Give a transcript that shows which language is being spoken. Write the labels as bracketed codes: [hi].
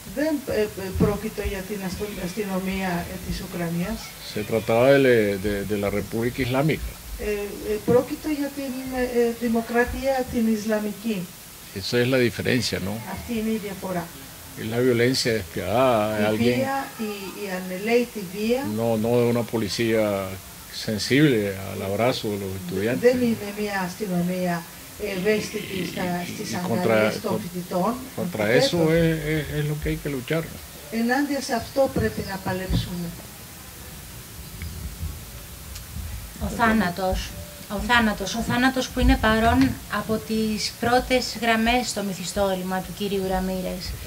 [el] Δεν πρόκειται για την αστυνομία της Ουκρανίας. [es] Se trataba de la República Islámica. [el] Πρόκειται για την δημοκρατία την Ισλαμική. [es] Esa es la diferencia, ¿no? [el] Αυτή είναι η διαφορά. [es] Es la violencia despiadada de alguien. [el] Η ανελαίτη βία. [es] No de una policía sensible al abrazo de los estudiantes. [el] Δεν είναι μια αστυνομία ευαίσθητη στις αγκαλιές των φοιτητών. [es] Contra eso es lo que hay que luchar. [el] Ενάντια σε αυτό πρέπει να παλέψουμε. Ο θάνατος, Ο θάνατος που είναι παρόν από τις πρώτες γραμμές στο μυθιστόρημα του κυρίου Ραμίρες.